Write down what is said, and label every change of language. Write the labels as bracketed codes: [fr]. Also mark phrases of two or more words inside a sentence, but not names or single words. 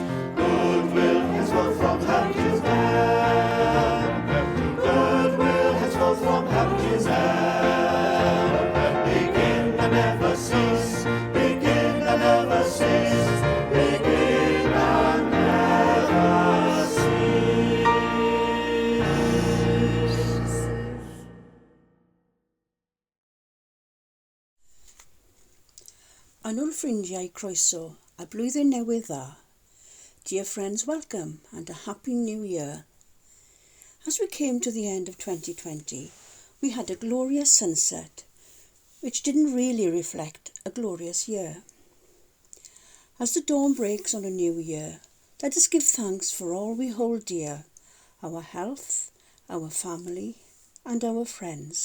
[en] Goodwill henceforth from heaven to men, goodwill henceforth from heaven to men. Begin and never cease, begin and never cease, begin and never cease. [cy] Anwyl ffrindiau croeso a blwyddyn newydd dda. [en] Dear friends, welcome and a happy new year. As we came to the end of 2020, we had a glorious sunset, which didn't really reflect a glorious year. As the dawn breaks on a new year, let us give thanks for all we hold dear, our health, our family, and our friends.